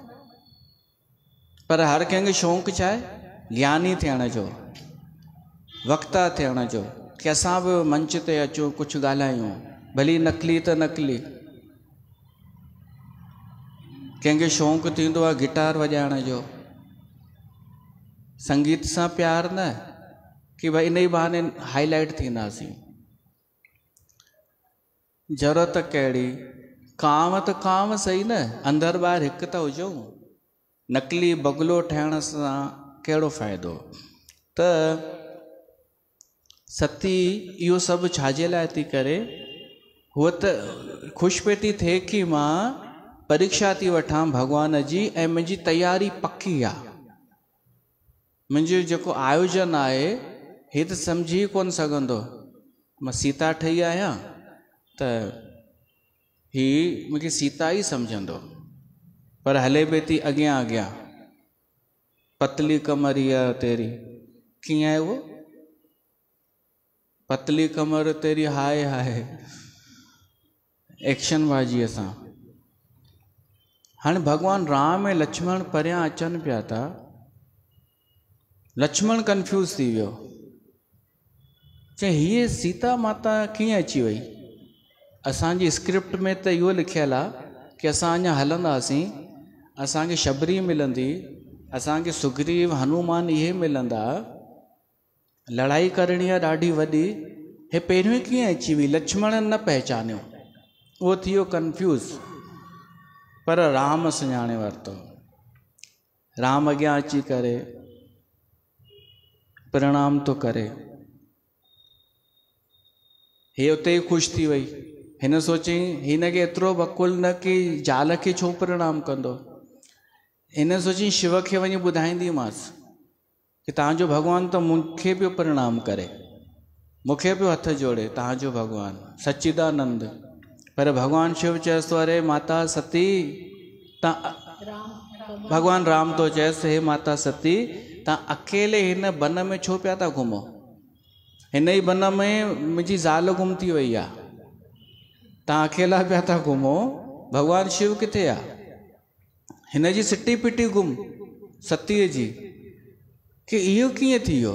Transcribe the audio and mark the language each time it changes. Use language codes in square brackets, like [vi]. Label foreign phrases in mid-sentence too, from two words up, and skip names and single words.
[sd] पर हर कंहिंखे शौक़ु छा आहे? ज्ञानी थियण जो, वक्ता थियण जो, कि असां बि मंच ते अचूं, कुझु ॻाल्हायूं, भली नकली त नकली। कंहिंखे शौक़ु थींदो आहे गिटार वॼाइण जो, संगीत सां प्यार न, कि भाई इन ई बहाने हाईलाइट थींदासीं। ज़रूरत कहिड़ी? काम त काम सही न, अंदर ॿाहिरि हिकु त हुजूं। नकली बगुलो ठहिण सां कहिड़ो फ़ाइदो? त सती इहो सभु छाजे लाइ थी करे? हूअ त ख़ुशि पे थी थिए कि मां परीक्षा थी वठां भॻवान जी, ऐं मुंहिंजी तयारी पकी आहे। मुंहिंजो जेको आयोजन आहे हे त सम्झी कोन सघंदो, मां सीता ठही आहियां त ही मूंखे सीता ई सम्झंदो, पर हले बि थी अॻियां अॻियां। [hi] पतली कमरिया तेरी, [sd] कीअं आहे उहो? [hi] पतली कमर तेरी हाय हाय, [sd] एक्शन बाजीअ सां। हाणे भॻवान राम ऐं लक्ष्मण परियां अचनि पिया था, लक्ष्मण कंफ्यूज थी वियो, चई हीअ सीता माता कीअं अची वई? असांजी स्क्रिप्ट में त इहो लिखियलु आहे कि असां अञा हलंदासीं, असांखे शबरी मिलंदी, असांखे सुग्रीव हनुमान इहे मिलंदा, लड़ाई करणी आहे ॾाढी वॾी, हे पहिरियों ई कीअं अची वई? लक्ष्मण न पहचानियो, उहो थी वियो कंफ्यूज। पर राम सुञाणे वरितो। राम अॻियां अची करे प्रणाम तो करे, हे उते ई ख़ुशि थी वई। हिन सोचई हिन खे एतिरो बकुल न कि ज़ाल खे छो प्रणाम कंदो। हिन सोचई शिव खे वञी ॿुधाईंदीमांसि कि तव्हांजो भॻवानु त मूंखे पियो प्रणाम करे, मूंखे पियो हथ जोड़े, तव्हांजो भॻवानु सच्चिदानंद। पर भॻवानु शिव चएसि थो, अरे माता सती, तव्हां भॻवानु राम तो चएसि, हे माता सती, तव्हां अकेले हिन वन में छो पिया था घुमो? हिन ई वन में मुंहिंजी ज़ाल गुम थी वई आहे, तव्हां अकेला पिया था घुमो, भॻवानु शिव किथे आहे? हिन जी सिटी पिटी गुम सतीअ जी, कि इहो कीअं थी वियो?